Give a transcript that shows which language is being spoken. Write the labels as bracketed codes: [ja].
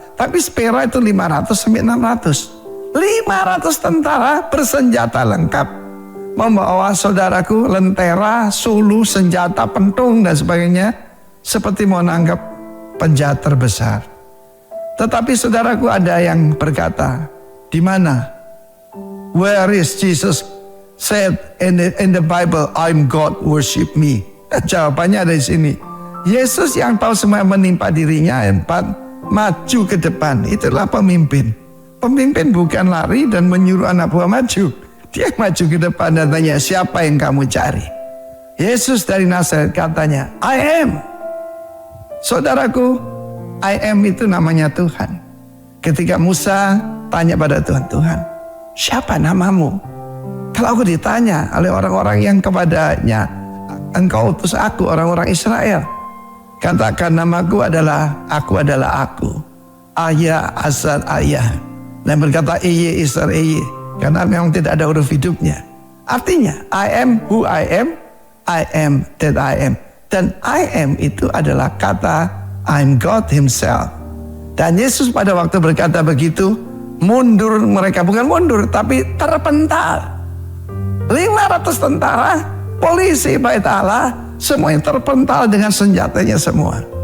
[id] Tapi spera itu 500 sampai 600. 500 tentara bersenjata lengkap. Membawa saudaraku lentera, sulu, senjata, pentung dan sebagainya. Seperti mau nangkap penjahat terbesar. Tetapi saudaraku ada yang berkata, di mana? [en] Where is Jesus said in the Bible, I'm God, worship me. [id] Jawabannya ada di sini. Yesus yang tahu semua menimpa dirinya, maju ke depan. Itulah pemimpin. Pemimpin bukan lari dan menyuruh anak buah maju. Dia maju ke depan dan tanya, siapa yang kamu cari? Yesus dari Nazaret katanya, [en] I am. [id] Saudaraku, I am itu namanya Tuhan. Ketika Musa tanya pada Tuhan, Tuhan, siapa namamu? Kalau aku ditanya oleh orang-orang yang kepadanya, engkau utus aku, orang-orang Israel. Katakan namaku adalah aku. Ayah, Azar, Ayah. Dan berkata Eye, Isar, Eye. Karena memang tidak ada huruf hidupnya. Artinya, [en] I am who I am that I am. [id] Dan [en] I am [id] itu adalah kata [en] I'm God himself. [id] Dan Yesus pada waktu berkata begitu, mundur mereka. Bukan mundur, tapi terpental. 500 tentara, polisi bait Allah, semuanya terpental dengan senjatanya semua.